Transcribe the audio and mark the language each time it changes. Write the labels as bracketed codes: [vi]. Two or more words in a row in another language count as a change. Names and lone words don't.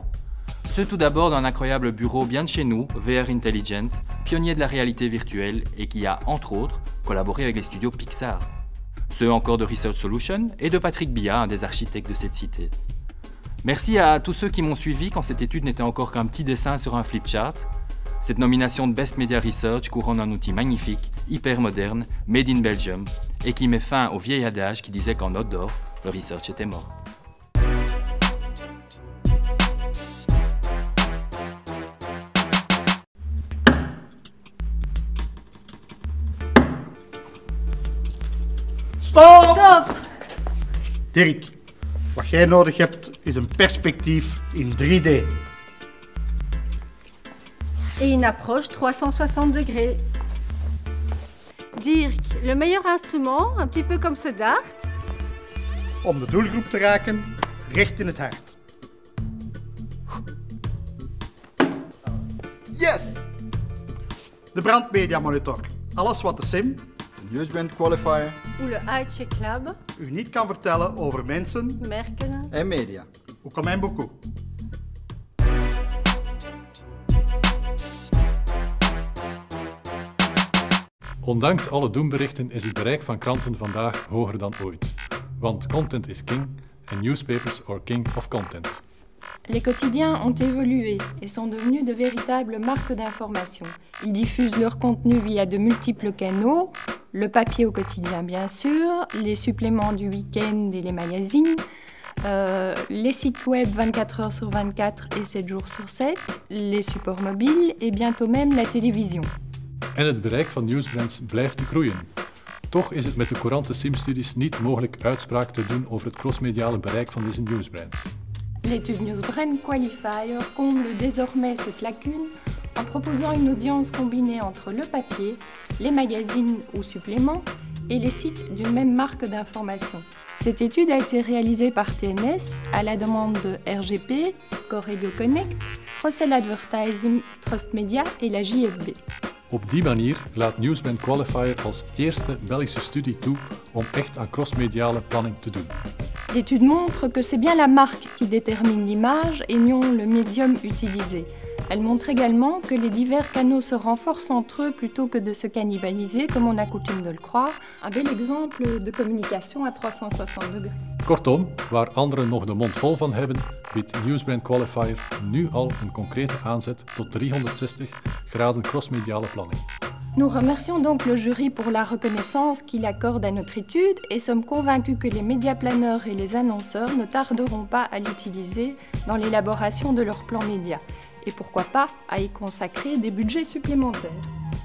[fr] Ceux tout d'abord d'un incroyable bureau bien de chez nous, VR Intelligence, pionnier de la réalité virtuelle et qui a, entre autres, collaboré avec les studios Pixar. Ceux encore de Research Solutions et de Patrick Bia, un des architectes de cette cité. Merci à tous ceux qui m'ont suivi quand cette étude n'était encore qu'un petit dessin sur un flipchart. Cette nomination de Best Media Research couronne un outil magnifique, hyper moderne, [en] made in Belgium, [fr] et qui met fin au vieil adage qui disait qu'en outdoor, le research était mort. Stop! Stop! [nl] Dirk, wat jij nodig hebt is een perspectief in 3D. [fr] Et une approche 360 degrés. Dirk, le meilleur instrument, un petit peu comme ce dart. [nl] Om de doelgroep te raken, recht in het hart. Yes! De brandmedia monitor. Alles wat de sim, De Newsbrand Qualifier [fr] Ou le iCheck Lab, [nl] u niet kan vertellen over mensen, merken. en media. ook al mijn boek. Ondanks alle doemberichten is het bereik van kranten vandaag hoger dan ooit. [en] Want content is king en newspapers are king of content. [fr] Les quotidiens ont évolué et sont devenus de véritables marques d'information. Ils diffusent leur contenu via de multiples canaux, le papier au quotidien bien sûr, les suppléments du week-end et les magazines, les sites web 24 heures sur 24 et 7 jours sur 7, les supports mobiles et bientôt même la télévision. [nl] En het bereik van newsbrands blijft groeien. Toch is het met de courante SIM-studies niet mogelijk uitspraak te doen over het crossmediale bereik van deze newsbrands. [fr] L'étude Newsbrand Qualifier comble désormais cette lacune en proposant une audience combinée entre le papier, les magazines ou suppléments et les sites d'une même marque d'information. Cette étude a été réalisée par TNS à la demande de RGP, Corrego Connect, Rossel Advertising, Trust Media et la JFB. [nl] Op die manier laat Newsbrand Qualifier als eerste Belgische studie toe om echt aan crossmediale planning te doen. [fr] L'étude montre que c'est bien la marque qui détermine l'image et non le médium utilisé. Elle montre également que les divers canaux se renforcent entre eux plutôt que de se cannibaliser comme on a coutume de le croire. Un bel exemple de communication à 360 degrés. [nl] Kortom, waar anderen nog de mond vol van hebben, biedt Newsbrand Qualifier nu al een concrete aanzet tot 360 graden crossmediale planning. [fr] Nous remercions donc le jury pour la reconnaissance qu'il accorde à notre étude et sommes convaincus que les médiaplaneurs et les annonceurs ne tarderont pas à l'utiliser dans l'élaboration de leurs plans médias et pourquoi pas à y consacrer des budgets supplémentaires.